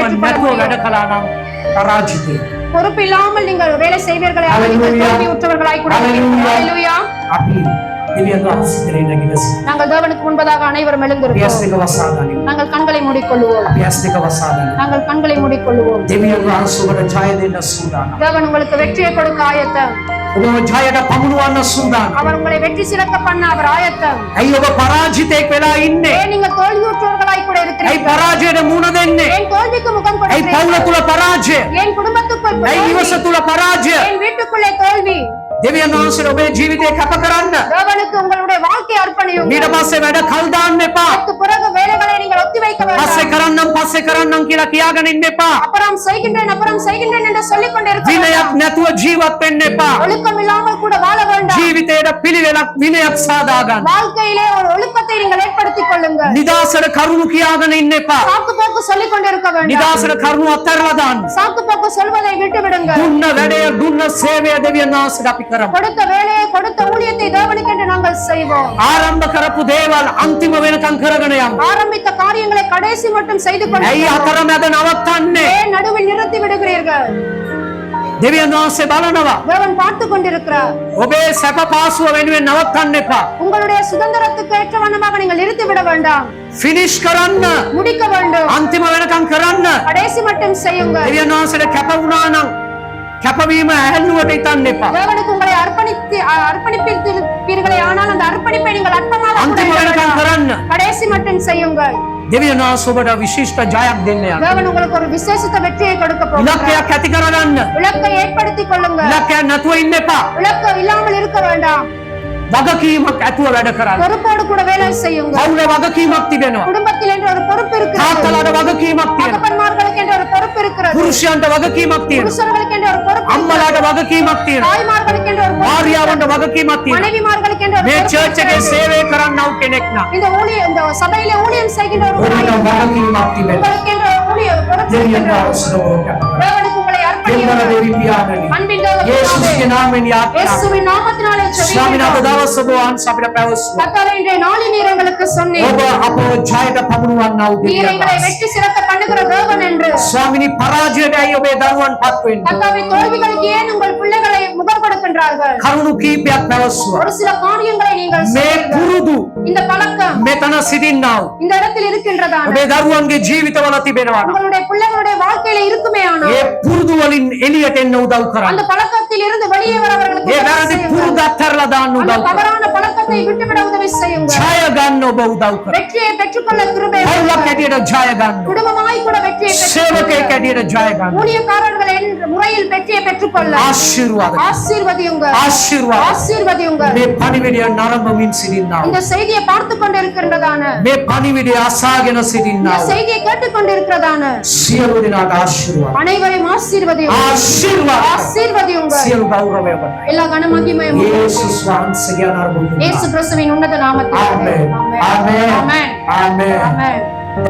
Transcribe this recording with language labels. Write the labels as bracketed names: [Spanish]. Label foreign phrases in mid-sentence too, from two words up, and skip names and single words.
[Tamil] பெற்றுக் கொள்ள [Sinhala] නැතුව වැඩ [Tamil] முடியும். [Sinhala] කළා නම් පරාජිතයි. [Tamil] பொறுப்பு இல்லாமல் நீங்கள் வேலை செய்வீர்களே ஆனால் நீங்கள் Hallelujah. தோல்வி உற்றவர்களாய் கூட Hallelujah. ஹalleluya. [Sinhala] අපි දෙවියන් වහන්සේ ඉදිරියේ නැගිලා සිටිනවා. [Tamil] நாங்கள் தேவனுக்கு முன்பதாக அனைவரும் [Sinhala] අපි ඇස් [Tamil] எழுந்திருக்கிறோம். [Sinhala] දෙක වසා ගනිමු. [Tamil] நாங்கள் கண்களை மூடிக்கொள்வோம். [Sinhala] අපි ඇස් දෙක වසා ගනිමු. [Tamil] நாங்கள் கண்களை மூடிக்கொள்வோம். [Sinhala] දෙවියන් වහන්සේ ඔබට ජය දෙන්න සූදානම්. [Tamil] தேவன் உங்களுக்கு வெற்றியை கொடுக்க ஆயத்தம். [Sinhala] ඔබ ජයයට පමුණුවන්න සූදානම්. [Tamil] அவர் உங்களை வெற்றி சிறக்க பண்ண அவர் ஆயத்தம். [Sinhala] ඇයි ඔබ පරාජිතයෙක් වෙලා ඉන්නේ? [Tamil] ஏன் நீங்கள் தோல்வியுற்றவர்களாய் கூட [Sinhala] ඇයි [Tamil] இருக்கிறீர்கள்? [Sinhala] පරාජයට මුහුණ දෙන්නේ? [Tamil] ஏன் தோல்விக்கு முகம் [Sinhala] ඇයි පවුල [Tamil] கொடுக்கிறீர்கள்? [Sinhala] තුල පරාජය? [Tamil] ஏன் குடும்பத்துக்குள் [Sinhala] ඇයි නිවස [Tamil] தோல்வி? [Sinhala] තුල පරාජය? [Tamil] ஏன் வீட்டுக்குள்ளே தோல்வி? [Sinhala] දෙවියන් වහන්සේට ඔබේ ජීවිතේ කැප කරන්න. [Tamil] தேவனுக்கு உங்களுடைய வாழ்க்கையை அர்ப்பணியுங்கள். [Sinhala] ඊට පස්සේ වැඩ කල් දාන්න එපා. [Tamil] அதற்கு பிறகு வேலைகளை நீங்கள் ஒத்திவைக்க [Sinhala] පස්සේ [Tamil] வேண்டாம். [Sinhala] කරන්නම් කියලා කියාගෙන ඉන්න එපා. [Tamil] அப்புறம் செய்கின்றேன் என்று சொல்லிக் கொண்டிருக்க [Sinhala] විනයක් [Tamil] வேண்டாம். [Sinhala] නැතුව ජීවත් වෙන්න එපா. [Tamil] ஒழுக்கம் இல்லாமல் கூட வாழ வேண்டாம். [Sinhala] ජීවිතේට පිළිවෙලක් විනයක් සාදා ගන්න. [Tamil] வாழ்க்கையிலே ஒரு ஒழுக்கத்தை நீங்கள் ஏற்படுத்திக் கொள்ளுங்கள். [Sinhala] නිදාසට කරුණු කියාගෙන ඉන්න එපා. [Tamil] சாக்கு போக்கு சொல்லிக் கொண்டிருக்க வேண்டாம். [Sinhala] නිදාසට කරුණු අත්හැරලා දාන්න. [Tamil] சாக்கு போக்கு சொல்வதை விட்டு விடுங்கள். [Sinhala] දුන්න වැඩය දුන්න සේවය දෙවියන් වහන්සේට අපි කරමු. [Tamil] கொடுத்த வேலையை கொடுத்த ஊழியத்தை தேவனுக்கென்று நாங்கள் செய்வோம். [Sinhala] ආරම්භ කරපු දේවල් අන්තිම වෙනකන් කරගෙන යමු. [Tamil] ஆரம்பித்த காரியங்களை கடைசி மட்டும் செய்து [Sinhala] ඇයි [Tamil] கொள்ளுங்கள். [Sinhala] අතරමැද නවත්තන්නේ? [Tamil] ஏன் நடுவில் நிறுத்தி விடுகிறீர்கள்? [Sinhala] දෙවියන් වහන්සේ බලනවා. [Tamil] தேவன் பார்த்து கொண்டிருக்கிறார். [Sinhala] ඔබේ සැප පාසුව වෙනුවෙන් නවත්තන්න එපා. [Tamil] உங்களுடைய சுதந்திரத்துக்கு ஏற்ற வண்ணமாக நீங்கள் நிறுத்தி விட வேண்டாம். [Sinhala] ෆිනිෂ් කරන්න. [Tamil] முடிக்க வேண்டும். [Sinhala] අන්තිම වෙනකන් කරන්න. [Tamil] கடைசி மட்டும் செய்யுங்கள். [Sinhala] දෙවියන් වහන්සේට කැප වුණා නම් කැපවීම ඇහැල්ලුවට හිතන්න එපා. [Tamil] தேவனுக்கு உங்களை அர்ப்பணிப்பீர்களே ஆனால் அந்த அர்ப்பணிப்பை நீங்கள் அற்பமாக கூட [Sinhala] අන්තිම [Tamil] எண்ண [Sinhala] වෙනකන් [Tamil] வேண்டாம். [Sinhala] කරන්න. [Tamil] கடைசி மட்டும் செய்யுங்கள். [Sinhala] දෙවියන් වහන්සේ ඔබට විශිෂ්ට ජයක් දෙන්න යනවා. [Tamil] தேவன் உங்களுக்கு ஒரு விசேஷித்த வெற்றியை கொடுக்க போகிறார். [Sinhala] ඉලක්කයක් ඇති කරගන්න. [Tamil] இலக்கை ஏற்படுத்திக் கொள்ளுங்கள். [Sinhala] ඉලක්කයක් නැතුව ඉන්න එපා. [Tamil] இலக்கு இல்லாமல் இருக்க வேண்டாம். [Sinhala] වගකීමක් ඇතුව වැඩ කරන්න. [Tamil] பொறுப்போடு கூட வேலை செய்யுங்கள். [Sinhala] පවුලේ වගකීමක් තිබෙනවා. [Tamil] குடும்பத்தில் என்ற ஒரு பொறுப்பு இருக்கிறது. [Sinhala] තාත්තලාට වගකීමක් තියෙනවා. [Tamil] தகப்பன்மார்களுக்கு என்ற ஒரு பொறுப்பு இருக்கிறது. [Sinhala] පුරුෂයන්ට වගකීමක් තියෙනවා. [Tamil] புருஷர்களுக்கு என்ற ஒரு பொறுப்பு [Sinhala] අම්මලාට [Tamil] இருக்கிறது. [Sinhala] වගකීමක් තියෙනවා. [Tamil] தாய்மார்களுக்கு என்ற ஒரு பொறுப்பு [Sinhala] භාර්යාවන්ට [Tamil] இருக்கிறது. [Sinhala] වගකීමක් තියෙනවා. [Tamil] மனைவிமார்களுக்கு என்ற ஒரு [Sinhala] මේ [Tamil] பொறுப்பு [Sinhala] චර්ච් එකේ [Tamil] இருக்கிறது. [Sinhala] සේවය කරන්නව කෙනෙක් නම් [Tamil] இந்த சபையிலே ஊழியம் செய்கின்ற ஒரு [Sinhala] ඔබට [Tamil] ஊழியம் [Sinhala] වගකීමක් තිබෙනවා. [Tamil] உங்களுக்கு என்ற ஒரு ஊழியம் பொறுப்பு [Sinhala] දෙවියන් [Tamil] இருக்கிறது. [Sinhala] වහන්සේ ඔබට [Tamil] தேவனுக்கு உங்களை [Sinhala] දෙවියන් [Tamil] அர்ப்பணியுங்கள். [Sinhala] දෙවි පියාණනි. [Tamil] அன்பின் தேவ [Sinhala] යේසුස්ගේ [Tamil] பிதாவே, [Sinhala] නාමයෙන් යාත්‍රා. [Tamil] இயேசுவின் நாமத்தினாலே [Sinhala] ස්වාමීන් වහන්සේ [Tamil] ஜெபிக்கிறோம். [Sinhala] දවස් ඔබ වහන්සේ අපිට පැවසුවා. [Tamil] கர்த்தாவே, இன்றைய நாளில் நீர் எங்களுக்கு சொன்னீர். [Sinhala] ඔබ අපව ජයට පමුණුවන්නව [Tamil] நீர் [Sinhala] දෙවියන් [Tamil] எங்களை [Sinhala] වහන්සේ. [Tamil] வெற்றி சிறக்க பண்ணுகிற தேவன் என்று. [Sinhala] ස්වාමිනී පරාජයටයි ඔබේ දරුවන් පත් වෙන්නේ. [Tamil] கர்த்தாவே, தோல்விகளுக்கு ஏன் உங்கள் பிள்ளைகளை முகம் கொடுக்கின்றார்கள்? [Sinhala] කරුණු කීපයක් පැවසුවා. [Tamil] ஒரு சில காரியங்களை நீங்கள் [Sinhala] මේ [Tamil] செய்யுங்கள். [Sinhala] පුරුදු [Tamil] இந்த பழக்கம் [Sinhala] මෙතන සිටින්නව [Tamil] இந்த இடத்தில் இருக்கின்றதான [Sinhala] ඔබේ දරුවන්ගේ ජීවිතවල තිබෙනවා. [Tamil] உங்களுடைய பிள்ளைகளுடைய வாழ்க்கையில இருக்குமே ஆனால் [Sinhala] ඒ පුරුදු වලින් එළියට එන්න උදව් කරන්න. [Tamil] அந்த பழக்கத்தில் இருந்து வெளியே வர அவர்களுக்கு [Sinhala] ඒ [Tamil] உதவி [Sinhala] වැරදි [Tamil] செய்யுங்கள். [Sinhala] පුරුදු අත්හැරලා දාන්න [Tamil] அந்த [Sinhala] උදව් කරන්න. [Tamil] தவறான பழக்கத்தை விட்டுவிட உதவி செய்யுங்கள். [Sinhala] ජය ගන්න ඔබ උදව් කරන්න. [Tamil] வெற்றியை பெற்றுக்கொள்ள கிருபை [Sinhala] පවුලක් හැටියට ජය ගන්න. [Tamil] குடும்பமாய் கூட வெற்றியை [Sinhala] සේවකයෙක් හැටියට ජය ගන්න. [Tamil] ஊழியக்காரர்கள் என்ற முறையில் வெற்றியை பெற்றுக்கொள்ள [Sinhala] ආශිර්වාද [Tamil] ஆசீர்வதியுங்க [Sinhala] ආශිර්වාද [Tamil] ஆசீர்வதியுங்க. [Sinhala] මේ පණිවිඩය නරඹමින් සිටින්නා [Tamil] இந்த செய்தியை பார்த்து கொண்டிருக்கின்றதான [Sinhala] මේ පණිවිඩය අසාගෙන සිටින්නා [Tamil] இந்த செய்தியை கேட்டுக்கொண்டிருக்கிறதான [Sinhala] සියලු දෙනාට ආශිර්වාද [Tamil] அனைவரையும் ஆசீர்வதியுங்க [Sinhala] ආශිර්වාද [Tamil] ஆசீர்வதியுங்க. [Sinhala] සියලු ගෞරවය ඔබට [Tamil] எல்லா கனமகிமையும் [Sinhala] යේසුස් වහන්සේගේ නාමයෙන් [Tamil] இயேசு கிறிஸ்துவின் உன்னத நாமத்தில் [Sinhala] ආමේන් [Tamil] ஆமென் [Sinhala] ආමේන් [Tamil] ஆமென் [Sinhala] ආමේன் [Tamil] ஆமென்.